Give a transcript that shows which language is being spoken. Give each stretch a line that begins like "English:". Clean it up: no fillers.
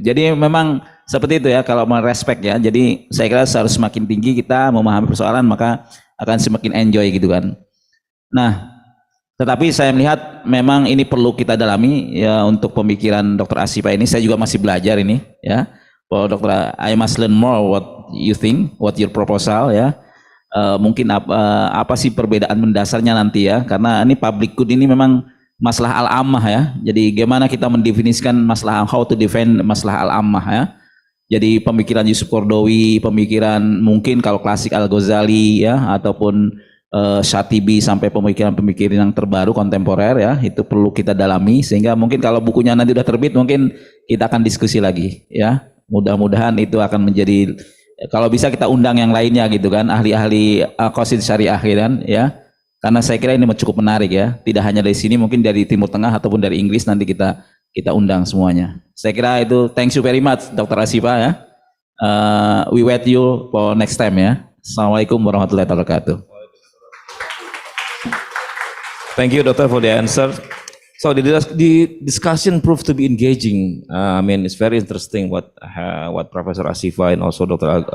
Indonesian: Jadi memang seperti itu ya kalau mau respect ya. Jadi saya kira harus semakin tinggi kita memahami persoalan maka akan semakin enjoy gitu kan. Nah, tetapi saya melihat memang ini perlu kita dalami ya untuk pemikiran Dr. Asifa ini. Saya juga masih belajar ini ya.
English: Well, Dokter, I must learn more what you think, what your proposal ya.
Indonesian: Mungkin apa sih perbedaan mendasarnya nanti ya? Karena ini public good ini memang masalah al-ammah ya. Jadi bagaimana kita mendefinisikan masalah
English: how to defend
Indonesian: masalah al-ammah ya. Jadi pemikiran Yusup Kordowi, pemikiran mungkin kalau klasik Al-Ghazali ya, ataupun Syatibi sampai pemikiran-pemikiran yang terbaru kontemporer ya, itu perlu kita dalami sehingga mungkin kalau bukunya nanti udah terbit mungkin kita akan diskusi lagi ya. Mudah-mudahan itu akan menjadi kalau bisa kita undang yang lainnya gitu kan, ahli-ahli qasid syariah kan ya. Karena saya kira ini cukup menarik ya. Tidak hanya dari sini, mungkin dari Timur Tengah ataupun dari Inggris nanti kita undang semuanya. Saya kira itu
English: thank you very much
Indonesian: Dr. Asifa ya.
English: We wait you for next time ya.
Arabic: Assalamualaikum warahmatullahi wabarakatuh.
English: Thank you, Doctor, for the answer. So the discussion proved to be engaging. I mean, it's very interesting what Professor Asifa and also Dr.